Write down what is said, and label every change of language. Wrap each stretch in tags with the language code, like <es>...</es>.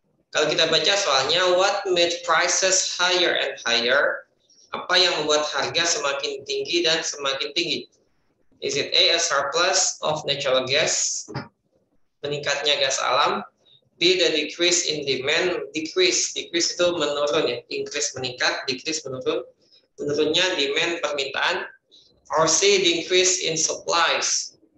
<id>Kalau kita baca soalnya,</id> <en>what made prices higher and higher?</en> <id>Apa yang membuat harga semakin tinggi dan semakin tinggi?</id> <en>Is it A, a surplus of natural gas?</en> <id>Meningkatnya gas alam.</id> <en>B, the decrease in demand. Decrease</en> <id>itu menurun ya. Increase meningkat, decrease menurun. Menurunnya demand permintaan.</id> <en>Or C, decrease in supplies.</en>